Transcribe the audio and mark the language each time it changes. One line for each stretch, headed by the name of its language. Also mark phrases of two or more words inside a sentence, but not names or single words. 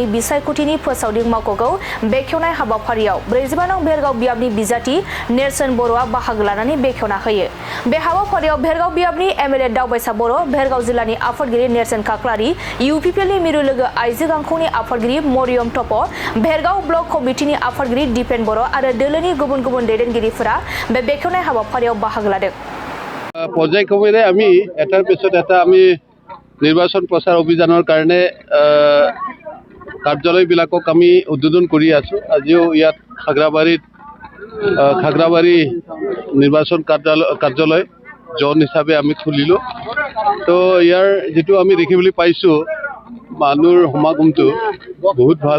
Bodo: बिसायख'थिनि फोसावदिं मावख'खौ बेखेवनाय हाबाफारियाव 45 नं भेरगाव बियाबनि बिजाथि नेरसोन बर'आ बाहागो लानानै बेखेवना होयो बे हाबाफारियाव भेरगाव बियाबनि एमएलए दावबायसा बर' भेरगाव जिल्लानि आफादगिरि नेरसोन काक्लारि इउपिपिएलनि मिरु लोगो आइजो गांखंनि आफादगिरि मरियम टप भेरगाव ब्लक कमिटिनि आफादगिरि दिपेन बर' आरो दोलोनि गुबुन गुबुन दैदेनगिरिफोरा बे बेखेवनाय हाबाफारियाव बाहागो लादों
Assamese: পৰ্যায়ক্ৰমে আমি এটাৰ পিছত এটা আমি নিৰ্বাচন প্ৰচাৰ অভিযানৰ কাৰণে কাৰ্যালয়বিলাকক আমি উদ্বোধন কৰি আছো আজিও ইয়াত খাগ্ৰাবাৰী নিৰ্বাচন কাৰ্যালয় জন হিচাপে আমি খুলিলো তো ইয়াৰ যেটো আমি দেখিবলৈ পাইছো মানুহৰ সমাগমটো বহুত ভাল